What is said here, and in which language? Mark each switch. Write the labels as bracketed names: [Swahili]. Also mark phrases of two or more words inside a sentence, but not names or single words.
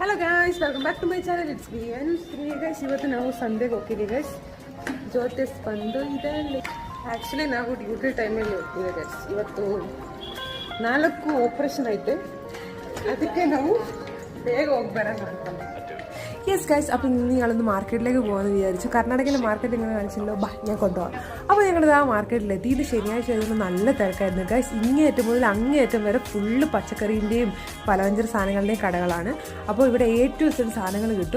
[English] guys, welcome back to my channel. It's me and Sri guys. [Kannada] ಇವತ್ತು ನಾವು ಸಂಡೆಗೆ ಹೋಗ್ತೀವಿ guys. ಜೊತೆ ಬಂದು ಇದೆ ಆ್ಯಕ್ಚುಲಿ ನಾವು ಡ್ಯೂಟಿ ಟೈಮಲ್ಲಿ ಹೋಗ್ತೀವಿ guys. ಇವತ್ತು 4 ಆಪರೇಷನ್ ಐತೆ, ಅದಕ್ಕೆ ನಾವು ಬೇಗ ಹೋಗ್ಬರೋಣ ಅಂತ. [English] yes guys, [Malayalam] അപ്പോൾ ഇന്ന് ഞങ്ങളൊന്ന് മാർക്കറ്റിലേക്ക് പോകാമെന്ന് വിചാരിച്ചു. കർണാടകയിലെ മാർക്കറ്റ് ഇങ്ങനെ കാണിച്ചല്ലോ, ഞാൻ കൊണ്ടുപോകാം. അപ്പോൾ ഞങ്ങളിത് ആ മാർക്കറ്റിലെത്തി. ഇത് ശനിയാഴ്ച ആയതുകൊണ്ട് നല്ല തിരക്കായിരുന്നു ഗൈസ്. ഇങ്ങേയറ്റം മുതൽ അങ്ങേയറ്റം വരെ ഫുള്ള് പച്ചക്കറീൻ്റെയും പലവ്യഞ്ജന സാധനങ്ങളുടെയും കടകളാണ്. അപ്പോൾ ഇവിടെ [English] A to Z [Malayalam] സാധനങ്ങൾ കിട്ടും.